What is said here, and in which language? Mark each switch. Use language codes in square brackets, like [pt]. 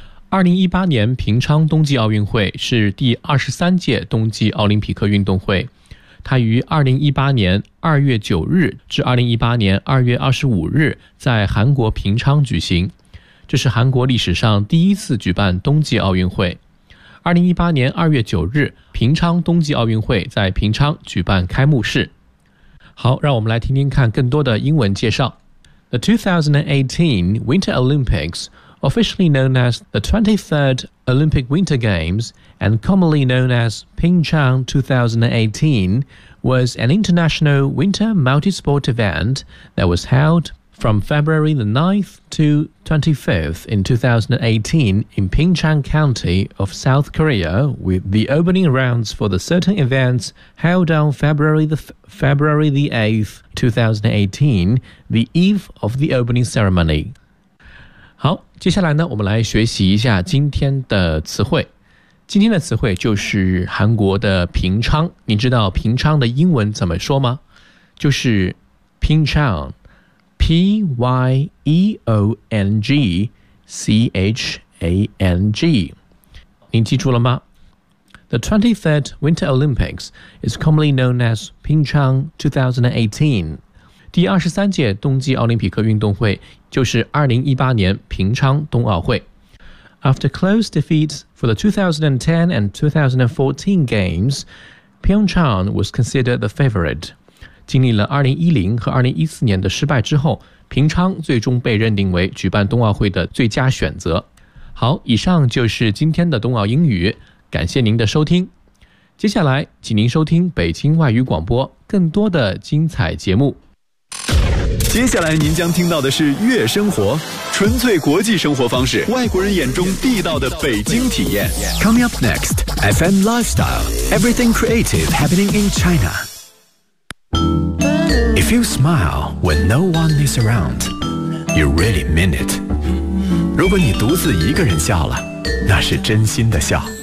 [zh] 2018年平昌冬季奥运会是第23届冬季奥林匹克运动会，它于2018年2月9日至2018年2月25日在韩国平昌举行，这是韩国历史上第一次举办冬季奥运会。 2018年2月9日平昌冬季奥运会在平昌举办开幕式。好，让我们来听听看更多的英文介绍。 [en] The 2018 Winter Olympics,officially known as the 23rd Olympic Winter Games and commonly known as Pyeongchang 2018, was an international winter multi-sport event that was held from February the 9th to 25th in 2018 in Pyeongchang County of South Korea, with the opening rounds for the certain events held on February the 8th, 2018, the eve of the opening ceremony. [zh] 好，接下来呢，我们来学习一下今天的词汇。今天的词汇就是韩国的平昌。你知道平昌的英文怎么说吗？就是 Pyeongchang, P-Y-E-O-N-G-C-H-A-N-G。您记住了吗？ [en] The 23rd Winter Olympics is commonly known as Pyeongchang 2018. [zh] 第23届冬季奥林匹克运动会就是2018年平昌冬奥会。 [en] After close defeats for the 2010 and 2014 games, Pyeongchang was considered the favorite. [zh] 经历了2010和2014年的失败之后，平昌最终被认定为举办冬奥会的最佳选择。好，以上就是今天的冬奥英语，感谢您的收听。接下来，请您收听北京外语广播更多的精彩节目。接下来您将听到的是月生活，纯粹国际生活方式，外国人眼中地道的北京体验。 [en] Coming up next, FM Lifestyle, Everything Creative Happening in China. If you smile when no one is around, you really mean it. [zh] 如果你独自一个人笑了，那是真心的笑。